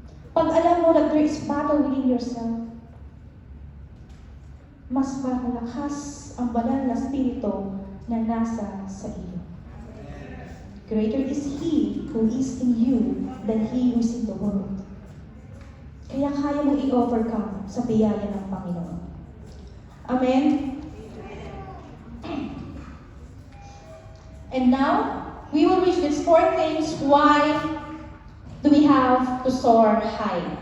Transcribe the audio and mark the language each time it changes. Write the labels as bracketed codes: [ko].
[tl] Pag alam mo [en] that there is battle within yourself, [tl] mas malakas ang banal na spirito na nasa sa iyo. [en] Greater is He who is in you than he who is in the world. [tl] Kaya kaya mo i-overcome sa biyaya ng Panginoon. Amen? [en] And now, we will reach these 4 things. Why do we have to soar high?